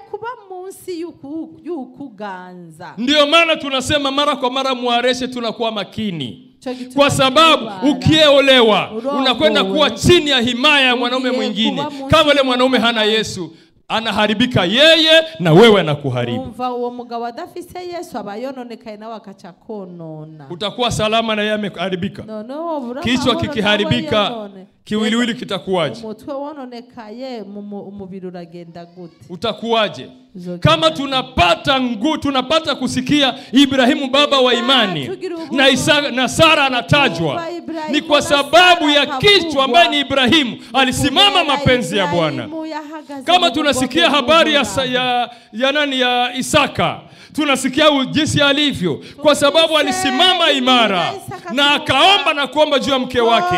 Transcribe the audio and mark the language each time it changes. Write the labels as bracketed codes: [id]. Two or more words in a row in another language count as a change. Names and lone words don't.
[sw] Ndio maana tunasema mara kwa mara muareshe, tunakuwa makini. Kwa sababu ukiolewa unakwenda kuwa chini ya himaya ya mwanaume mwingine. Kama yule mwanaume hana Yesu, anaharibika yeye na wewe anakuharibu. [rn] Umva uwo mugabo adafise Yesu abayononekaye nawe akaca konona. [sw] Utakuwa salama na yeye ameharibika. No, Kichwa kikiharibika, kiwiliwili kitakuwaje? [rn] Umutwe wononekaye umubiri uragenda gute? [sw] Utakuwaje? Kama tunapata kusikia Ibrahimu baba wa imani na Isaka na Sara anatajwa, ni kwa sababu ya kichwa ambaye ni Ibrahimu alisimama mapenzi ya Bwana. Kama tunasikia habari ya Isaka, tunasikia jinsi alivyo kwa sababu alisimama imara na akaomba na kuomba juu ya mke wake.